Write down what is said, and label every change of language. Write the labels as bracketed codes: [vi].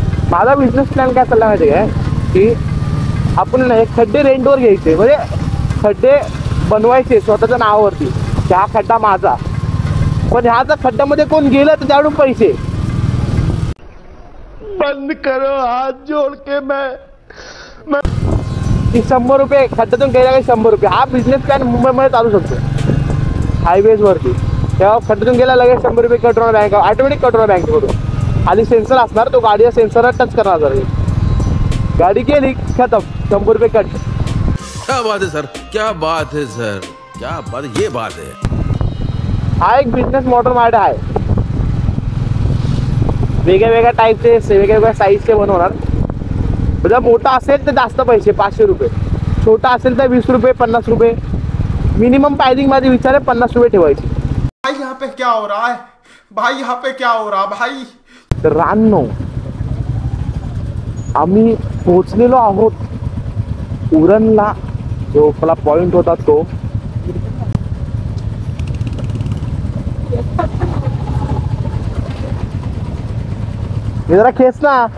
[mr] माझा business plan काय चालला माहिती आहे की आपण ना एक खड्डे रेंटवर घ्यायचे. म्हणजे खड्डे बनवायचे स्वतःच्या नावावरती. हा खड्डा माझा पण ह्याचा खड्ड्यामध्ये कोण गेलं तर त्याकडून पैसे. [hi] बंद करो हाथ जोड़ के मैं 100 रुपये [mr] खड्ड्यातून गेला काही 100 रुपये. हा बिझनेस प्लॅन मुंबईमध्ये चालू शकतो हायवेज वरती. तेव्हा खड्ड्यातून गेला लगेच 100 रुपये कट होणार बँक. ऑटोमॅटिक कट होणार बँकेकडून. खाली सेन्सर असणार. तो गाडीचा सेन्सर टच करणार. गाडी गेली खतम 100 रुपये कट. [hi] क्या बात है सर, क्या बात है सर, क्या बात, ये बात है. [mr] हा एक बिझनेस मॉडेल माझ्याकडे आहे. वेगळ्या टाईपचे वेगवेगळ्या साईजचे बनवणार. जर मोठा असेल तर जास्त पैसे 500 रुपये. छोटा असेल तर 20 रुपये 50 रुपये. मिनिमम प्राइसिंग माझे विचार आहे 50 रुपये ठेवायची. [hi] भाई यहाँ पे क्या हो रहा है भाई, यहाँ पे क्या हो रहा भाई. [mr] तर रानो आम्ही पोहोचलेलो आहोत उरणला. जो आपला पॉइंट होता तो हे जरा खेच ना.